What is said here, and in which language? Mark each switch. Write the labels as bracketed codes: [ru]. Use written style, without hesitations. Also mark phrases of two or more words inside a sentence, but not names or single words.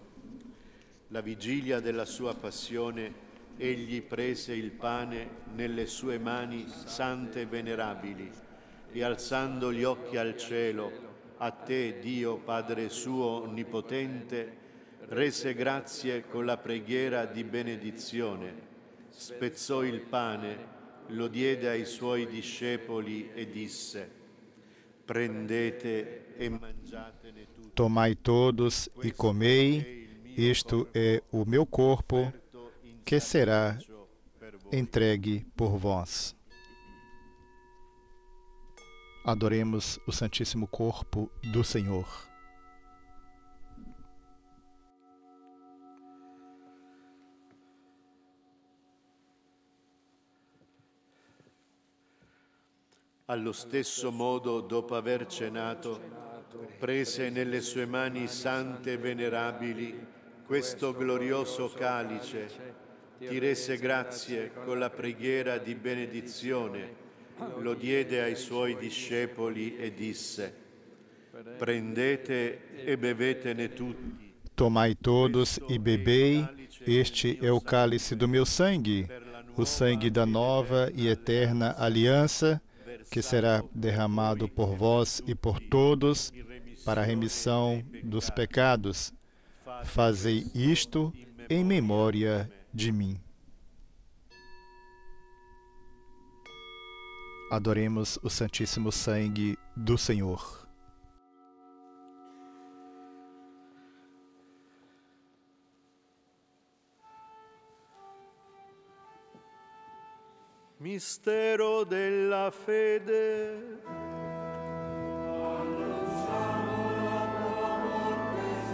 [it] La vigilia della sua passione, egli prese il pane nelle sue mani sante e venerabili e alzando gli occhi al cielo, a te, Dio Padre suo onnipotente, rese grazie con la preghiera di benedizione, spezzò il pane, lo diede ai suoi discepoli e disse: prendete e mangiatene tutti. [pt] Tomai todos e comei, isto é o meu corpo, que será entregue por vós. Adoremos o Santíssimo Corpo do Senhor. [it] Allo stesso modo, dopo aver cenato, prese nelle sue mani sante e venerabili questo glorioso calice, ti rese grazie con la preghiera di benedizione, lo diede ai suoi discepoli e disse: prendete e bevetene tutti. [pt] Tomai todos e bebei, este é o cálice do meu sangue, o sangue da nova e eterna aliança, que será derramado por vós e por todos para a remissão dos pecados. Fazei isto em memória de mim. Adoremos o Santíssimo Sangue do Senhor. [it] Mistero della fede. Annunciamo la tua morte,